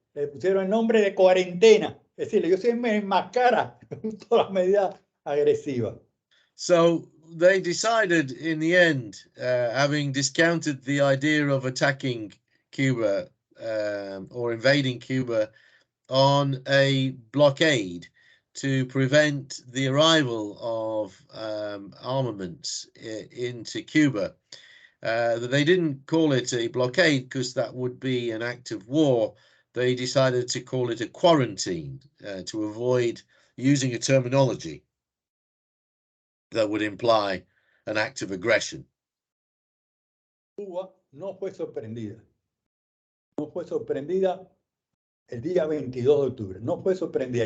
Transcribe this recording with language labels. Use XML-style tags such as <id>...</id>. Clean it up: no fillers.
<es>Le pusieron el nombre de cuarentena. Es decir, ellos siempre enmascaran todas las medidas agresivas.</es> <en>So they decided in the end, having discounted the idea of attacking Cuba or invading Cuba, on a blockade to prevent the arrival of armaments into Cuba. They didn't call it a blockade because that would be an act of war. They decided to call it a quarantine to avoid using a terminology that would imply an act of aggression.</en> <es>Cuba no fue sorprendida. No fue sorprendida el día 22 de octubre. No fue sorprendida.</es>